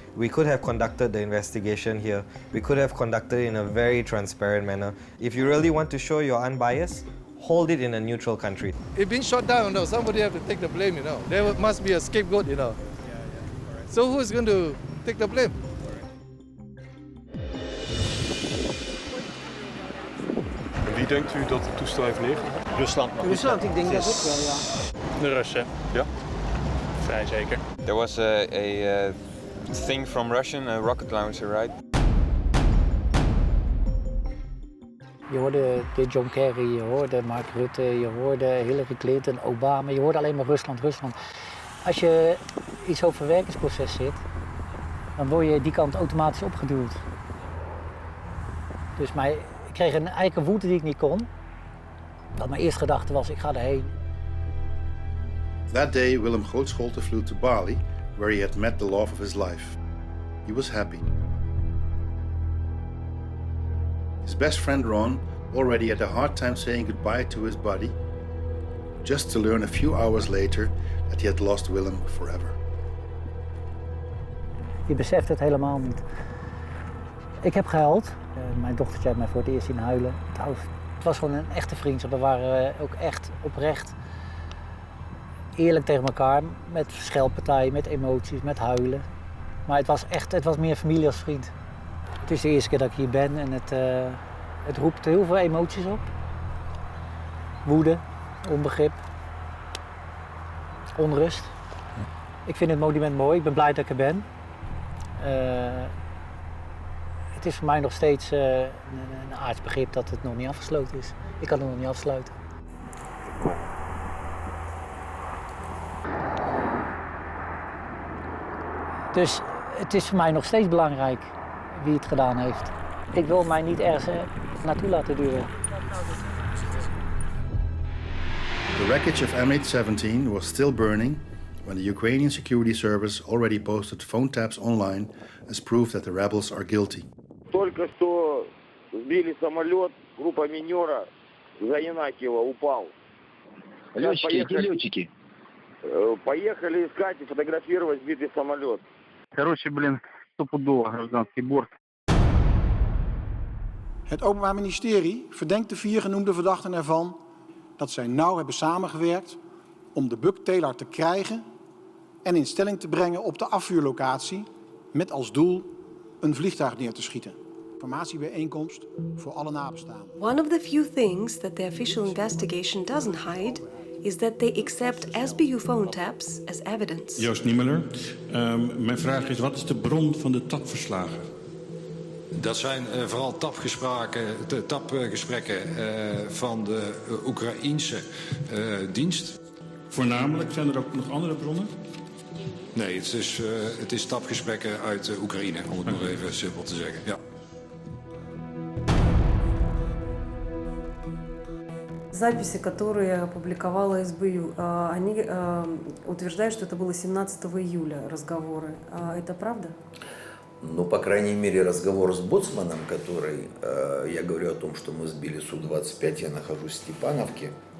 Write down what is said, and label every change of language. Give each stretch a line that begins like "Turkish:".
English: We could have conducted the investigation here. We could have conducted it in a very transparent manner. If you really want to show you're unbiased, hold it in a neutral country. It's been shot down, somebody have to take the blame, There must be a scapegoat, So who's going to take the blame?
Dutch: Wie denkt u dat het toestel heeft neergehaald? Rusland, ik denk dat ook wel, ja. De Russen, ja. Vrij zeker.
English: There was a thing from Russian, a rocket launcher, right?
Dutch: Je hoorde de John Kerry, je hoorde Mark Rutte, je hoorde Hillary Clinton, Obama. Je hoorde alleen maar Rusland, Rusland. Als je in zo'n verwerkingsproces zit, dan word je die kant automatisch opgeduwd. Dus ik kreeg een eigen woede die ik niet kon. Dat mijn eerste gedachte was, ik ga erheen.
English: That day, Willem Grootscholte flew to Bali, where he had met the love of his life. He was happy. His best friend Ron already had a hard time saying goodbye to his buddy, just to learn a few hours later that he had lost Willem forever.
Dutch: Je beseft het helemaal niet. Ik heb gehuild. Mijn dochtertje heeft mij voor het eerst zien huilen. Het was gewoon een echte vriendschap. We waren ook echt oprecht eerlijk tegen elkaar. Met scheldpartijen, met emoties, met huilen. Maar het was meer familie als vriend. Het is de eerste keer dat ik hier ben en het roept heel veel emoties op. Woede, onbegrip, onrust. Ik vind het monument mooi, ik ben blij dat ik er ben. Het is voor mij nog steeds een aardsbegrip dat het nog niet afgesloten is. Ik kan het nog niet afsluiten. Dus het is voor mij nog steeds belangrijk wie het gedaan heeft. Ik wil mij niet ergens naartoe laten duwen.
English: The wreckage of MH17 was still burning when the Ukrainian security service already posted phone taps online as proof that the rebels are guilty.
Russian: Только что сбили самолет, группа минера за Янакиева упал. Летчики. Поехали искать и фотографировать сбитый самолет. Короче, стопудово гражданский борт.
Dutch: Het Openbaar Ministerie verdenkt de 4 genoemde verdachten ervan dat zij nauw hebben samengewerkt om de bukteler te krijgen en in stelling te brengen op de afvuurlocatie met als doel een vliegtuig neer te schieten. Informatiebijeenkomst voor alle nabestaanden.
English: One of the few things that the official investigation doesn't hide is that they accept SBU phone taps as evidence.
Dutch: Joost Niemeller, mijn vraag is, wat is de bron van de tapverslagen? Dat zijn vooral tapgesprekken van de Oekraïense dienst. Voornamelijk, zijn er ook nog andere bronnen? Nee, het is tapgesprekken uit Oekraïne, om het nog even simpel te zeggen. Ja.
Russian: Записи, которые опубликовала СБУ, они утверждают, что это было 17 июля разговоры. Это правда? Ну, по крайней мере, разговор с боцманом, который, я говорю о том, что мы сбили Су-25, я нахожусь в Степановке.